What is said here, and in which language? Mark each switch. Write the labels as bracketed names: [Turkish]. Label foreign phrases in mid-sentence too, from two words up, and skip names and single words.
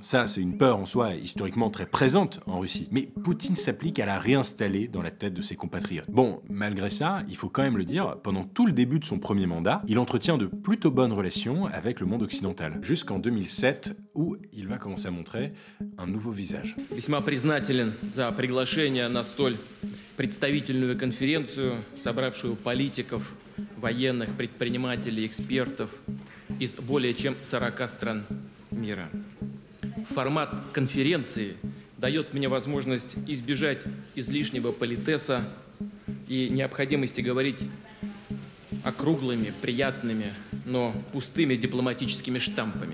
[French] Ça, c'est une peur en soi historiquement très présente en Russie. Mais Poutine s'applique à la réinstaller dans la tête de ses compatriotes. Bon, malgré ça, ça, il faut quand même le dire, pendant tout le début de son premier mandat, il entretient de plutôt bonnes relations avec le monde occidental, jusqu'en 2007, où il va commencer à montrer un nouveau visage. [Russian] Весьма признателен за приглашение на столь представительную конференцию, собравшую политиков, военных, предпринимателей, экспертов из более чем 40 стран мира. Формат конференции дает мне возможность избежать излишнего политеса и необходимости говорить округлыми, приятными, но пустыми дипломатическими штампами.